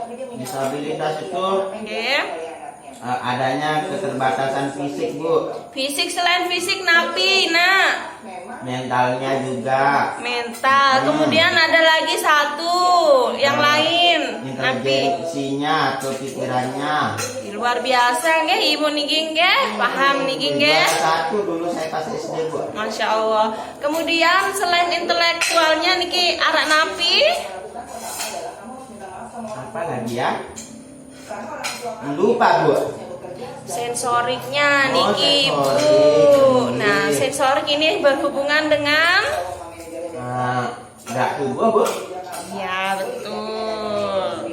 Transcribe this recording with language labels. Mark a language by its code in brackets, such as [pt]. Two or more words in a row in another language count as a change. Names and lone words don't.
[id] Disabilitas itu adanya keterbatasan fisik, Bu. Fisik, selain fisik napi, nah Mentalnya juga. mental. Kemudian ada lagi satu yang lain, napi. Intelijensinya atau pikirannya. Luar biasa nggih Ibu Niki nggih, paham Niki nggih. Satu dulu saya pas SD, Bu. [ar] ما شاء الله. [id] Kemudian selain intelektualnya Niki anak napi, Apa lagi ya? Lupa, Bu. sensoriknya Niki, Bu. sensorik. Nah, sensorik ini berhubungan dengan Gerak tubuh, Bu. ya, betul.